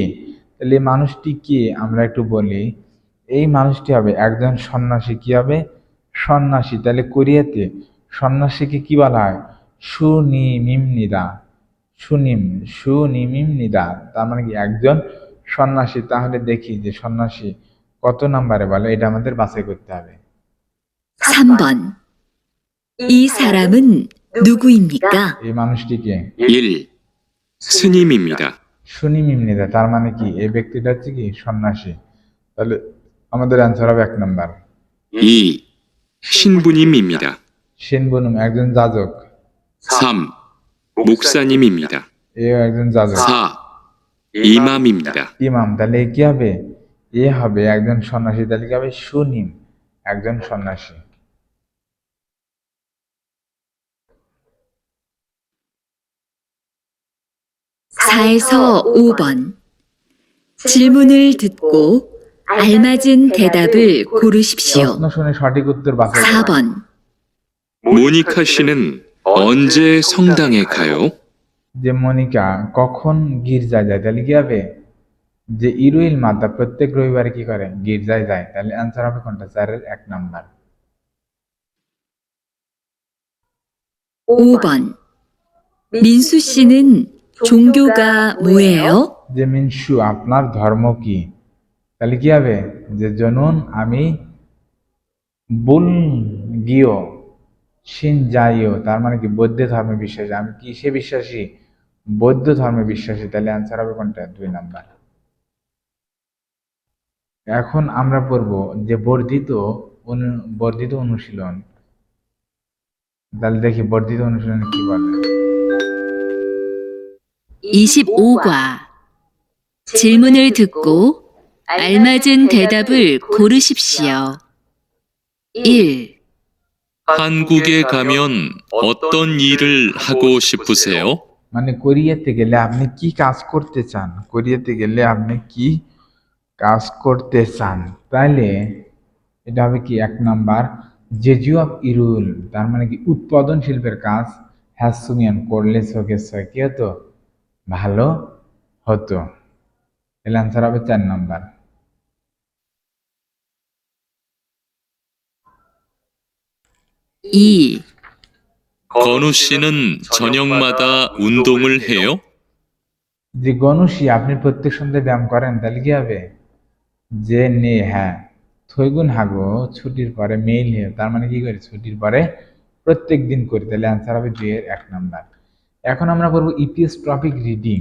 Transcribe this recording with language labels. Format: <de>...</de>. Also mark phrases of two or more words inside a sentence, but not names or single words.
<bn>তাহলে এই মানুষটি কে আমরা একটু বলি। এই মানুষটি হবে একজন সন্ন্যাসী। কি হবে? সন্ন্যাসী। তাহলে কোরিয়াতে সন্ন্যাসীকে কি বলা হয়? সুনিমিমনিদা। সুনিমিমনিদা, তার মানে কি একজন সন্ন্যাসী। তাহলে দেখি যে সন্ন্যাসী কত নাম্বারে বলে, এটা আমাদের বাছাই করতে হবে।</bn> <ko>3번, 이 사람은 누구입니까?</ko> <bn>এই মানুষটি কে?</bn> <ko>1. 스님입니다.</ko> <bn>সুনিমিমনিদা, তার মানে কি এই ব্যক্তিটা হচ্ছে কি? সন্ন্যাসী। তাহলে আমাদের অ্যান্সার হবে 1 নাম্বার।</bn> <ko>2. 신부님입니다.</ko> <bn>সেনবনুম, একজন যাজক।</bn> <ko>3. 목사님입니다.</ko> <bn>এও একজন যাজক।</bn> <ko>4. 이맘입니다.</ko> <bn>ইমাম, তাহলে এ কি হবে? এ হবে একজন সন্ন্যাসী। তাহলে কি হবে? সুনিম, একজন সন্ন্যাসী।</bn> <ko>사에서 5번. 질문을 듣고 알맞은 대답을 고르십시오.</ko> <bn>প্রশ্ন শুনে সঠিক উত্তর বাছাই করুন।</bn> <ko>4번, 모니카 씨는 언제 성당에 가요?</ko> <bn>যে মনিকা কখন গির্জায় যায়? তাহলে কি হবে? যে</bn> <ko>일요일 마다</ko> <bn>প্রত্যেক রবিবারে কি করে? গির্জায় যায়। তাহলে অ্যান্সার হবে কোনটা? 4-এর 1 নাম্বার।</bn> <ko>5번. 민수 씨는 종교가 뭐예요?</ko> <bn>যে মিনসু, আপনার ধর্ম কি? তাহলে কি হবে? যে জনুন, আমি বুলগীয় সিনজাইও, তার মানে কি বৌদ্ধ ধর্মে বিশ্বাসী। আমি কিসে বিশ্বাসী? বৌদ্ধ ধর্মে বিশ্বাসী। তাহলে অ্যান্সার হবে কোনটা? 2 নাম্বার। এখন আমরা পড়ব যে বর্ধিত অনুশীলন। তাহলে দেখি বর্ধিত অনুশীলন কি বলে।</bn> <ko>25과 질문을 듣고 알맞은 대답을 고르십시오. 1. 한국에 가면 어떤 일을 하고 싶으세요?</ko> <bn>মানে কোরিয়াতে গেলে আপনি কি কাজ করতে চান? কোরিয়াতে গেলে আপনি কি কাজ করতে চান? তাহলে এটা হবে কি? 1 নাম্বার, জেজু অফ ইরুল, তার মানে কি উৎপাদন শিল্পের কাজ। হ্যাসুমিয়ান, করলে চোখে কি হতো? ভালো হতো। তাহলে অ্যান্সার হবে 4 নাম্বার।</bn> <ko>2. 건우 씨는 저녁마다 운동을 해요?</ko> <bn>যে গণুষী, আপনি প্রত্যেক সন্ধ্যায় ব্যায়াম করেন? তাহলে কি হবে? যে নে, হ্যাঁ।</bn> <ko>퇴근 하고,</ko> <bn>ছুটির পরে মেইল হে, তার মানে কি করি? ছুটির পরে প্রত্যেক দিন করি। তাহলে অ্যান্সার হবে 2-এর 1 নাম্বার। এখন আমরা করবো ইপিএস টপিক রিডিং।</bn>